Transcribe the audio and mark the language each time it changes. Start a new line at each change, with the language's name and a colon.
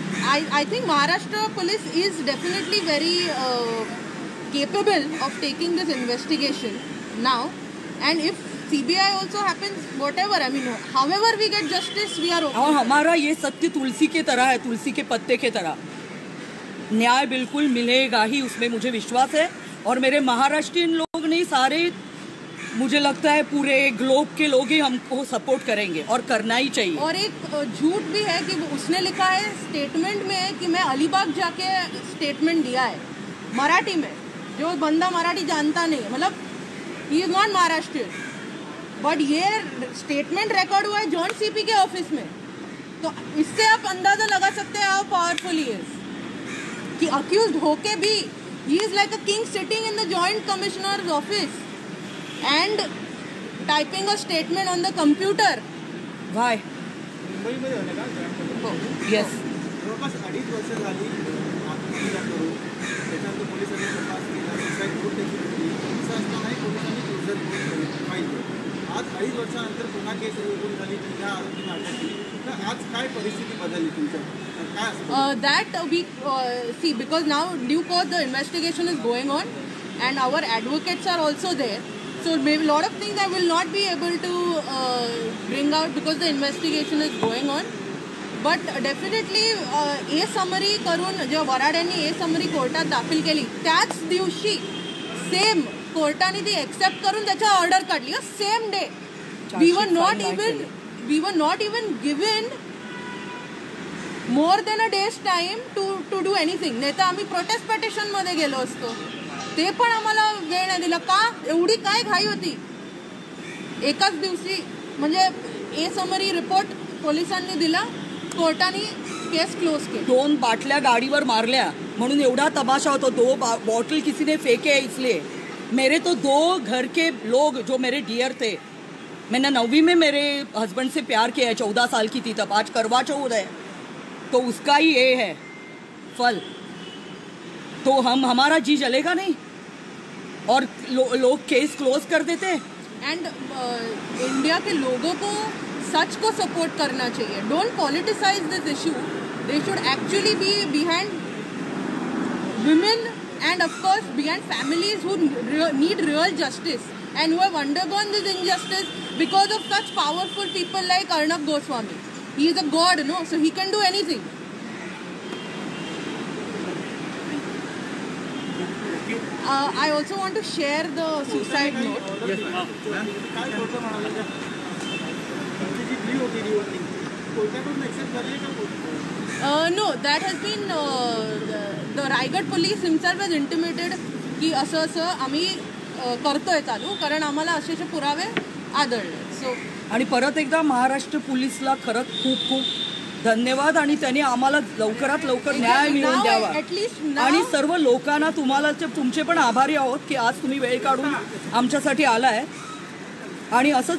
English: I think Maharashtra police is definitely very capable of taking this investigation now, and if CBI also happens, whatever, I mean, however we get justice, we are okay.
Hindi: और हमारा ये सत्य तुलसी के तरह है, तुलसी के पत्ते के तरह, न्याय बिल्कुल मिलेगा ही, उसमें मुझे विश्वास है। और मेरे महाराष्ट्रियन लोग नहीं, सारे मुझे लगता है पूरे ग्लोब के लोग ही हमको सपोर्ट करेंगे और करना ही चाहिए। और एक झूठ भी है कि उसने लिखा है स्टेटमेंट में कि मैं अलीबाग जाके स्टेटमेंट दिया है मराठी में, जो बंदा मराठी जानता नहीं है, मतलब
English: he is not Maharashtrian,
Hindi: but ये स्टेटमेंट रिकॉर्ड हुआ है जॉइंट CP के ऑफिस में। तो इससे आप अंदाजा लगा सकते हैं
English: how powerful he is,
Hindi: कि अक्यूज्ड होके भी
English: He is like a king sitting in the joint commissioner's office and typing a statement on the computer. Why?
Marathi: मुंबईमध्ये होणे का?
English: Yes.
Marathi: जवळपास 2.5 वर्ष झाली आत्महत्या करून त्याच्यानंतर पोलिसांनी तपास केला, सुसाईड नोट देखील दिली, असं असतानाही पोलिसांनी क्लोजर नोट फाईल केली. आज 2.5 वर्षानंतर पुन्हा केस रुजू झाली, पुन्हा आरोपींना अटक केली, तर आज काय परिस्थिती बदलली तुमच्या? काय असतं?
English: That we see, because now due course the investigation is going on and our advocates are also there. So maybe a lot of things I will not be able to bring out because the investigation is going on. But definitely a summary
Marathi: करून जेव्हा वराड्यांनी a summary कोर्टात दाखल केली त्याच दिवशी same कोर्टाने ती accept करून त्याच्या ऑर्डर काढली.
English: Same day we were not even given more than a day's time to do anything.
Marathi: नाही तर आम्ही प्रोटेस्ट पेटिशन मध्ये गेलो असतो, ते पण आम्हाला वेळ नाही दिला. का एवढी काय घाई होती? एकाच दिवशी म्हणजे ए समरी रिपोर्ट पोलिसांनी दिला, कोर्टाने केस क्लोज केली. 2 बाटल्या गाडीवर मारल्या म्हणून एवढा तमाशा होता.
Hindi: 2 बॉटल किसी ने फेंके है इसलिए. मेरे तो 2 घर के लोग जो मेरे डियर थे, मैंने 9वीं में मेरे हस्बैंड से प्यार किया है, 14 साल की थी तब. आज करवा चौथ है तो उसका ही ये है फल. तो हमारा जी जलेगा नहीं और लोग केस क्लोज कर देते हैं. एंड इंडिया के लोगों को सच को सपोर्ट करना चाहिए.
English: Don't politicise this issue. They should actually be behind women and of course behind families who need real justice and who have undergone this injustice because of such powerful people like Arnab Goswami. He is a god, no? So he can do anything. I also want to share the suicide note.
Marathi: काय court म्हणाले का तुमची जी प्ली होती रिव्हर्टिंग कोर्टाकडून accept झाली का court?
English: No, that has been the Raigad police himself has intimated
Marathi: की असं आम्ही करतोय चालू, कारण आम्हाला असे पुरावे आढळले.
English: so
Marathi: आणि परत एकदा महाराष्ट्र पोलीसला खरंच खूप खूप धन्यवाद. आणि त्यांनी आम्हाला लवकरात लवकर न्याय मिळवून द्यावा. आणि सर्व लोकांना तुम्हाला तुमचे पण आभारी आहोत की आज तुम्ही वेळ काढून आमच्यासाठी आलाय आणि असंच निष्पक्षपणे पत्रकारिता करावी. तो